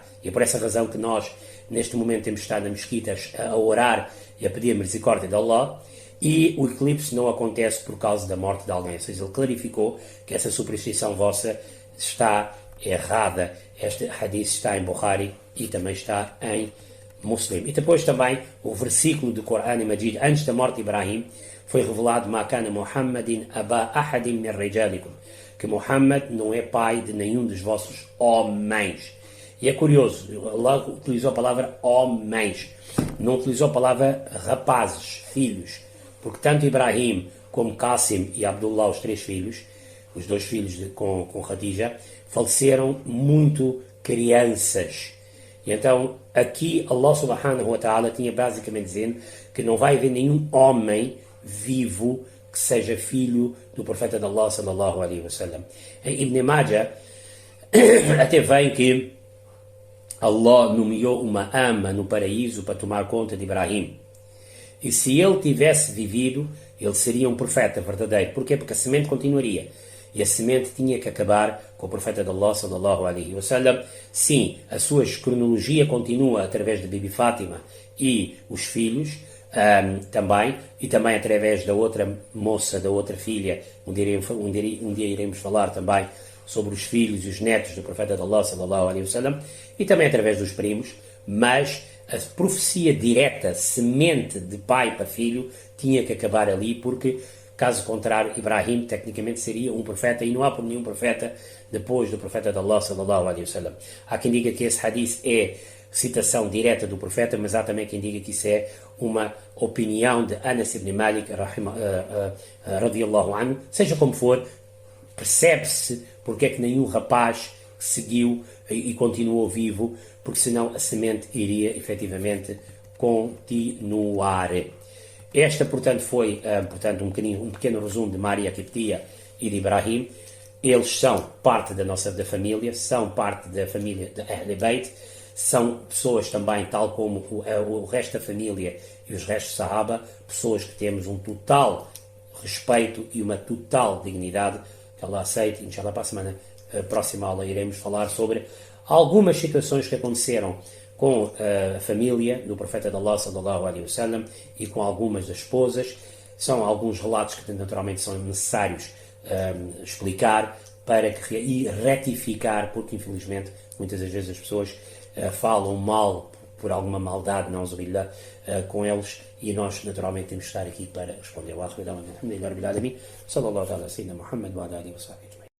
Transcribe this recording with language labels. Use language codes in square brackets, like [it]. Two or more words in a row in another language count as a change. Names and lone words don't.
[pt] E é por essa razão que nós, neste momento, temos estado nas mesquitas a orar e a pedir a misericórdia de Allah, e o eclipse não acontece por causa da morte de alguém. Ou seja, ele clarificou que essa superstição vossa está errada. Este hadith está em Bukhari e também está em Muslim. E depois também o versículo do Corão Majid, antes da morte de Ibrahim, foi revelado: [ar] "ما كان محمد أبا أحد من رجالكم", [pt] que Muhammad não é pai de nenhum dos vossos homens. E é curioso, Allah utilizou a palavra homens, não utilizou a palavra rapazes, filhos, porque tanto Ibrahim como Qasim e Abdullah, os três filhos, os dois filhos com Khadija, faleceram muito crianças. E então, aqui Allah [ar] سبحانه وتعالى [pt] tinha basicamente dizendo que não vai haver nenhum homem vivo que seja filho do profeta de Allah [ar] صلى الله عليه وسلم. [pt] Em Ibn Majah até vem que Allah nomeou uma ama no paraíso para tomar conta de Ibrahim. E se ele tivesse vivido, ele seria um profeta verdadeiro. Porquê? Porque a semente continuaria. E a semente tinha que acabar com o profeta de Allah [ar] صلى الله عليه وسلم. [pt] Sim, a sua cronologia continua através de Bibi Fátima e os filhos também, e também através da outra moça, da outra filha. Um dia iremos falar também sobre os filhos e os netos do profeta de Allah [ar] صلى الله عليه وسلم, [pt] e também através dos primos, mas a profecia direta, semente de pai para filho, tinha que acabar ali, porque caso contrário, Ibrahim tecnicamente seria um profeta, e não há por nenhum profeta depois do profeta de Allah [ar] صلى الله عليه وسلم. [pt] Há quem diga que esse hadith é citação direta do profeta, mas há também quem diga que isso é uma opinião de Anas ibn Malik [ar] رضي الله عنه. [pt] Seja como for, percebe-se porque é que nenhum rapaz seguiu e continuou vivo, porque senão a semente iria efetivamente continuar. Esta, portanto, foi portanto, um pequeno resumo de Maria Kiptia e de Ibrahim. Eles são parte da família, são parte da família de [ar] أهل بيت, [pt] são pessoas também, tal como o resto da família e os restos de Sahaba, pessoas que temos um total respeito e uma total dignidade, que Allah aceite. Inshallah, para a semana próxima aula iremos falar sobre algumas situações que aconteceram com a família do profeta de Allah [ar] صلى الله عليه وسلم [pt] e com algumas das esposas. São alguns relatos que naturalmente são necessários explicar e retificar, porque infelizmente muitas das vezes as pessoas falam mal por alguma maldade, não zubillah, com eles, e nós naturalmente temos que estar aqui para responder. [ar] صلى الله عليه وسلم، محمد وعلى آله وصحبه.